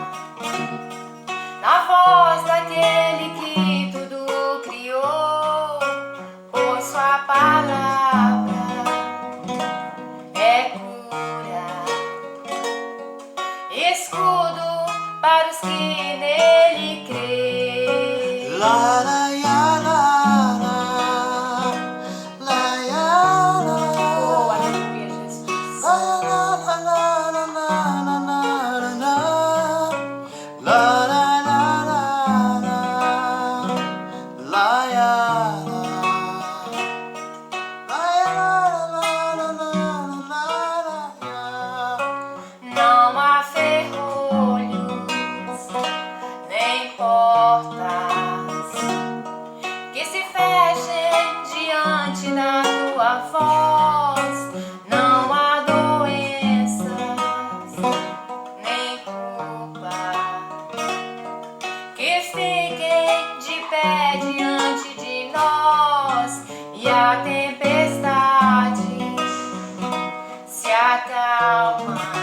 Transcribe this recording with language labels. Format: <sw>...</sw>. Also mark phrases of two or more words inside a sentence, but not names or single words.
<pt>na voz daquele que tudo criou, pois sua palavra é cura, escudo para os que nele creem. La la ya la la, la ya la. Oh, aleluia, Jesus. La la la la la la la la la. La la la la la. La ya la. La ya la la la la la. Não há ferrolhos nem portas que se fechem diante da tua voz. Não há doenças nem culpa que fiquem de pé diante de nós, e a tempestade se acalma</pt>